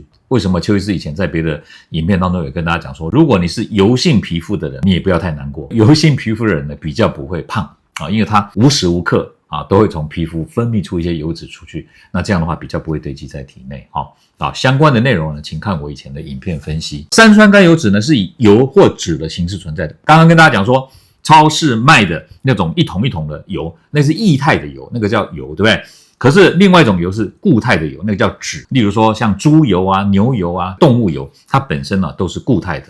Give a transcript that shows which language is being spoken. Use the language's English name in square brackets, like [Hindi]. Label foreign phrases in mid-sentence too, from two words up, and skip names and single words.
[Chinese] 為什麼邱醫師以前在別的影片當中有跟大家講說，如果你是油性皮膚的人，你也不要太難過。油性皮膚的人呢，比較不會胖因為他無時無刻都会從皮膚分泌出一些油脂出去，那這樣的話比較不會堆積在體內。相關的內容呢，請看我以前的影片分析。三酸甘油酯呢是以油或脂的形式存在的。剛剛跟大家講說，超市賣的那種一桶一桶的油，那是液態的油，那個叫油，對不對？可是另外一種油是固態的油，那個叫脂。例如說像豬油牛油動物油，它本身都是固態的。